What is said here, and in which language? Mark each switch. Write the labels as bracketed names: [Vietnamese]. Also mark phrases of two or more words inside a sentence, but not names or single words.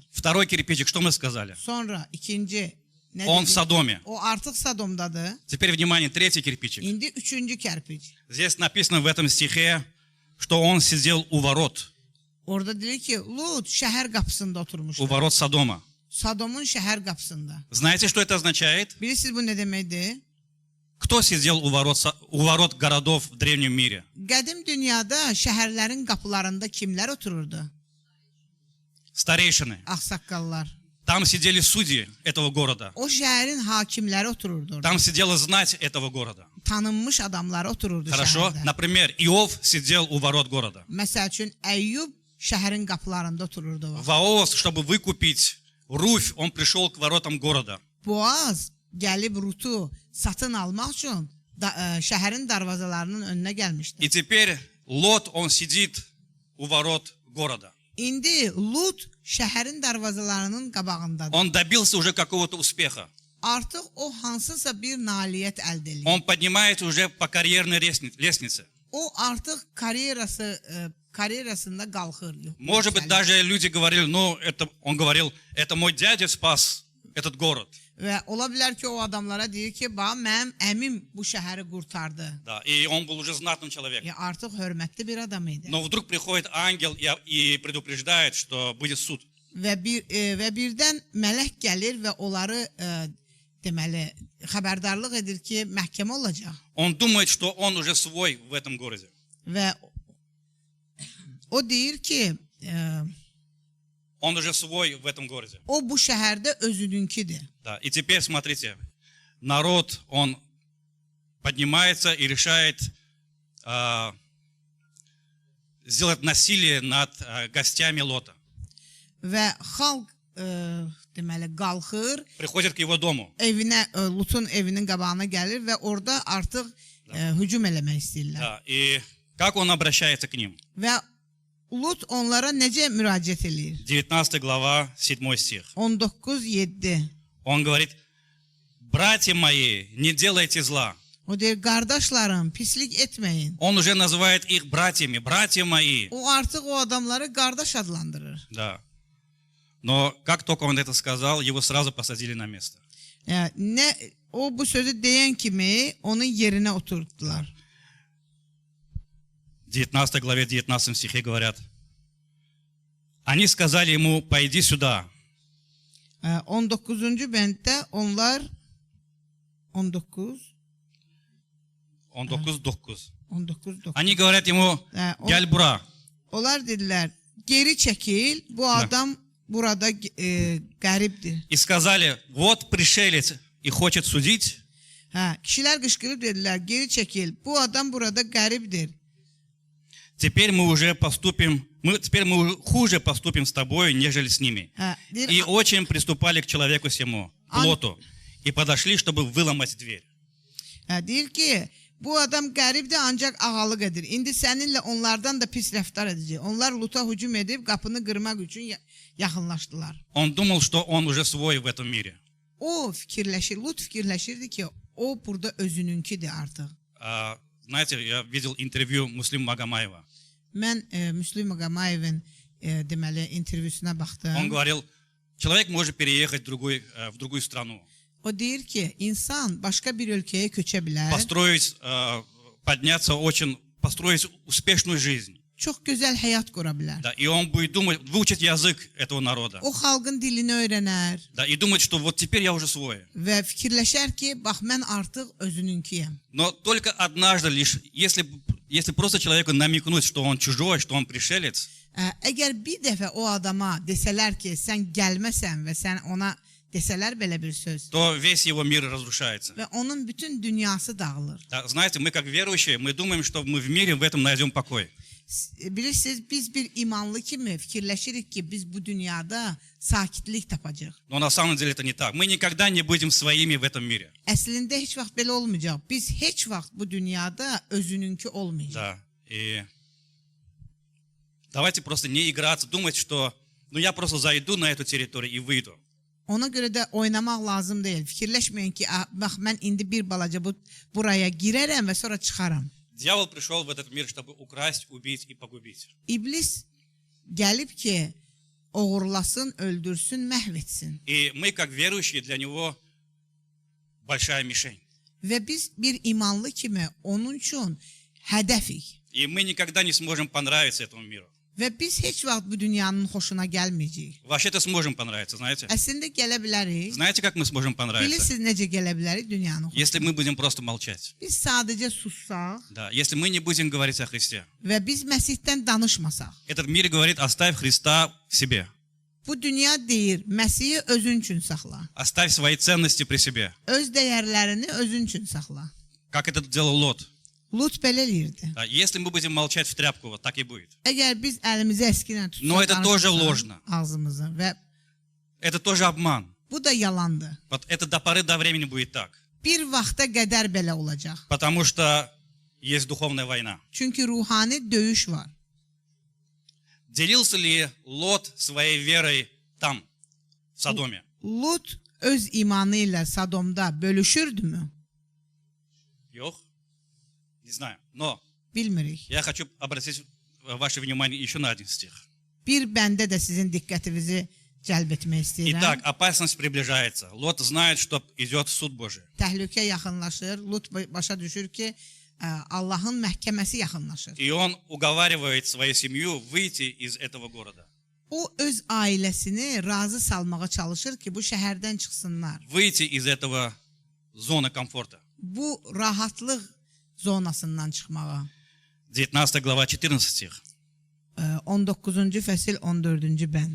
[Russian] Второй кирпичик, что мы сказали? [Azerbaijani] Sonra ikinci nə [Russian] Он в [Azerbaijani] dedik? [Russian] Содоме. [Azerbaijani] O artıq Sodomdadır. [Russian] Теперь, внимание, третий кирпичик. [Azerbaijani] İndi üçüncü kərpic. [Russian] Здесь написано в этом стихе, что он сидел у ворот [Azerbaijani] Orada deyir ki, Lut şəhər qapısında oturmuşdu. [Russian] Содома. [Azerbaijani] Sodomun şəhər qapısında. [Russian] Знаете, что это означает? [Azerbaijani] Bilirsiniz bu nə deməkdir? [Russian] Кто сидел у ворот городов в древнем мире? [Azerbaijani] Qədim dünyada şəhərlərin qapılarında kimlər otururdu? [Russian] Старейшины. [Azerbaijani] Ağsaqqallar. [Russian] Там сидели судьи этого города. [Azerbaijani] O şəhərin hakimləri otururdu orada. [Russian] Там sидела знать этого города. [Azerbaijani] Tanınmış adamlar otururdu [Russian] Хорошо? [Azerbaijani] şəhərdə. [Russian] Например, Иов сидел у ворот города. [Azerbaijani] Məsəl üçün Əyyub şəhərin qapılarında otururdu. o vaxt. [Russian] Ваос, чтобы выкупить Руфь, он пришел к воротам города. [Azerbaijani] Boaz gəlib Rutu satın almaq üçün şəhərin darvazalarının önünə gəlmişdi. [Russian] И теперь Лот, он сидит у ворот города. [Azerbaijani] İndi Lut şəhərin darvazalarının qabağındadır. [Russian] Он добился уже какого-то успеха. [Azerbaijani] Artıq o hansısa bir nailiyyət əldə edir. [Russian] Он поднимается уже по карьерной лестнице. [Azerbaijani] O artıq karyerasında qalxır. [Russian] Может быть, даже люди говорили, он говорил, это мой дядя спас этот город. [Azerbaijani] Və ola bilər ki, o adamlara deyir ki, bax, mənim əmim bu şəhəri qurtardı. [Russian] Да, и он был уже знатным человеком. [Azerbaijani] Artıq hörmətli bir adam idi. [Russian] Но вдруг приходит ангел и предупреждает, что будет суд. [Azerbaijani] Və birdən mələk gəlir və onları deməli xəbərdarlıq edir ki, məhkəmə olacaq. [Russian] Он думает, что он уже свой в этом городе. [Azerbaijani] Və o deyir ki, [Russian] Он уже свой в этом городе. [Azerbaijani] o bu şəhərdə özününkidir. [Russian] Да, и теперь смотрите, народ, он поднимается и решает сделать насилие над гостями Лота. [Azerbaijani] Və xalq deməli qalxır, [Russian] Приходит к его дому. [Azerbaijani] Lutun evinin qabağına gəlir və orada artıq hücum eləmək istəyirlər. [Russian] Да, и как он обращается к ним? [Azerbaijani] Və Lut onlara necə müraciət eləyir? [Russian] 19 глава, 7 стих. [Azerbaijani] 19:7. [Russian] Он говорит, братья мои, не делайте зла. [Azerbaijani] O deyir, qardaşlarım, pislik etməyin. [Russian] Он уже называет их братьями, братья мои. [Azerbaijani] O artıq o adamları qardaş adlandırır. [Russian] Да. Но как только он это сказал, его сразу посадили на место. [Azerbaijani] O bu sözü deyən kimi onun yerinə oturtdular. [Russian] В 19 главе, 19 стихе говорят, они сказали ему, пойди сюда. [Azerbaijani] 19-cu bənddə onlar 19 [Russian] Они говорят ему, [Azerbaijani] gel bura. Onlar dedilər, geri çəkil, bu adam burada qəribdir. [Russian] И сказали, вот пришелец и хочет судить. [Azerbaijani] Kişilər qışqırıb dedilər, geri çəkil, bu adam burada qəribdir. [Russian] Теперь мы хуже поступим с тобой, нежели с ними. И очень приступали к человеку сему, к Лоту, и подошли, чтобы выломать дверь. [Azerbaijani] Deyir ki, bu adam qəribdir, ancaq ağalıq edir. İndi səninlə onlardan da pis rəftar edəcək. Onlar Luta hücum edib qapını qırmaq üçün yaxınlaşdılar. [Russian] Он думал, что он уже свой в этом мире. [Azerbaijani] O Lut fikirləşirdi ki, o burada özününkidir artıq. [Russian] Знаете, я видел интервью Муслима Магомаева. [Azerbaijani] Mən Müslüm Maqamayevin deməli intervyusuna baxdım. [Russian] Он говорил, человек может переехать в другую страну. [Azerbaijani] O deyir ki, insan başqa bir ölkəyə köçə bilər. [Russian] Построить успешную жизнь. [Azerbaijani] Çox gözəl həyat qura bilər. [Russian] Да, и он будет думать, выучить язык этого народа. [Azerbaijani] O xalqın dilini öyrənər. [Russian] Да, и думать, что вот теперь я уже свой. [Azerbaijani] Və fikirləşər ki, bax mən artıq özününkiyəm. [Russian] Но только однажды лишь, если просто человеку намекнуть, что он чужой, что он пришелец. [Azerbaijani] Əgər bir dəfə o adama desələr ki, sən gəlməsən və sən ona desələr belə bir söz. [Russian] То весь его мир разрушается. [Azerbaijani] Və onun bütün dünyası dağılır. [Russian] Да, знаете, мы как верующие, мы думаем, что мы в мире в этом найдем покой. [Azerbaijani] Bilirsiniz, biz bir imanlı kimi fikirləşirik ki, biz bu dünyada sakitlik tapacağıq. [Russian] Но на самом деле это не так. Мы никогда не будем своими в этом мире. [Azerbaijani] Əslində heç vaxt belə olmayacaq. Biz heç vaxt bu dünyada özününki olmayacaq. [Russian] Да, и давайте просто не играться, думать, что я просто зайду на эту территорию и выйду. [Azerbaijani] Ona görə də oynamaq lazım deyil. Fikirləşməyin ki, bax mən indi bir balaca buraya girərəm və sonra çıxaram. [Russian] Дьявол пришел в этот мир, чтобы украсть, убить и pogubить. [Azerbaijani] İblis gəlib ki, oğurlasın, öldürsün, məhv etsin. [Russian] И мы, как верующие, для него большая мишень. [Azerbaijani] Və biz bir imanlı kimi onun üçün hədəfik. [Russian] И мы никогда не сможем понравиться этому миру. [Azerbaijani] Və biz heç vaxt bu dünyanın xoşuna gəlməyəcəyik. [Russian] Вообще-то сможем понравиться, знаете? [Azerbaijani] Əslində gələ bilərik. [Russian] Знаете, как мы сможем понравиться? [Azerbaijani] Bilirsiniz necə gələ bilərik dünyanın xoşuna? [Russian] Если мы будем просто молчать. [Azerbaijani] Biz sadəcə sussaq [Russian] Да, если мы не будем говорить о Христе. [Azerbaijani] və biz Məsihdən danışmasaq. [Russian] Этот мир говорит, оставь Христа в себе. [Azerbaijani] Bu dünya deyir, Məsihi özün üçün saxla. [Russian] Оставь свои ценности при себе. [Azerbaijani] Öz dəyərlərini özün üçün saxla. [Russian] Как это делал Лот. [Azerbaijani] Lut belə eləyirdi. [Russian] Да, если мы будем молчать в тряпку, вот так и будет. [Azerbaijani] Əgər biz əlimizi əskinə [Russian] Но это тоже [Azerbaijani] tutsaq [Russian] ложно. [Azerbaijani] ağzımızı və [Russian] Это тоже обман. [Azerbaijani] bu da yalandır. [Russian] Вот это до поры до времени будет так. [Azerbaijani] Bir vaxta qədər belə olacaq. [Russian] Потому что есть dуховная война. [Azerbaijani] Çünki ruhani döyüş var. [Russian] Делился ли Лот своей верой там, в Содоме? [Azerbaijani] Lut öz imanı ilə Sadomda bölüşürdümü? [Russian] Yok? Не знаю. Но [Azerbaijani] Bilmirik. [Russian] я хочу обратить ваше внимание еще на один стих. [Azerbaijani] Bir bəndə də sizin diqqətinizi cəlb etmək istəyirəm. [Russian] Итак, опасность приближается. Лот знает, что идет суд Божий. [Azerbaijani] Təhlükə yaxınlaşır. Lut başa düşür ki, Allahın məhkəməsi yaxınlaşır. [Russian] И он уговаривает свою семью выйти из этого города. [Azerbaijani] O öz ailəsini razı salmağa çalışır ki, bu şəhərdən çıxsınlar. [Russian] Выйти из этого зоны комфорта. [Azerbaijani] Bu rahatlıq zonasından çıxmağa. [Russian] 19 глава, 14 стих. [Azerbaijani] 19-cu fəsil 14-cü bənd.